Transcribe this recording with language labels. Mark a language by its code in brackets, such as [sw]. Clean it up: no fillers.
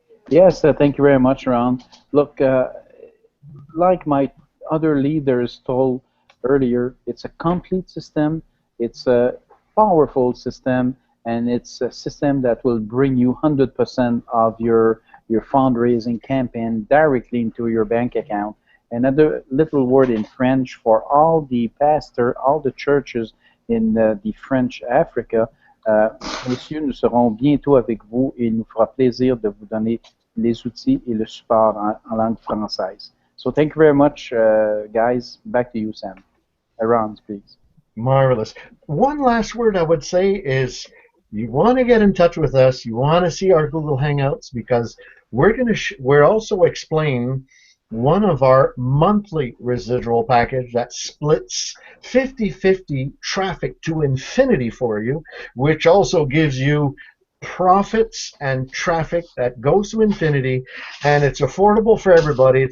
[en] Yes, thank you very much, Ron. Look, like my other leaders told earlier, it's a complete system, it's a powerful system, and it's a system that will bring you 100% of your fundraising campaign directly into your bank account. Another little word in French for all the pastors, all the churches in the French Africa. [fr] Messieurs, nous serons bientôt avec vous et il nous fera plaisir de vous donner les outils et le support en langue française. [en] So thank you very much, guys. Back to you, Sam. Ron, please. Marvelous. One last word I would say is, you want to get in touch with us, you want to see our Google Hangouts, because we're also explaining one of our monthly residual package that splits 50-50 traffic to infinity for you, which also gives you profits and traffic that goes to infinity, and it's affordable for everybody.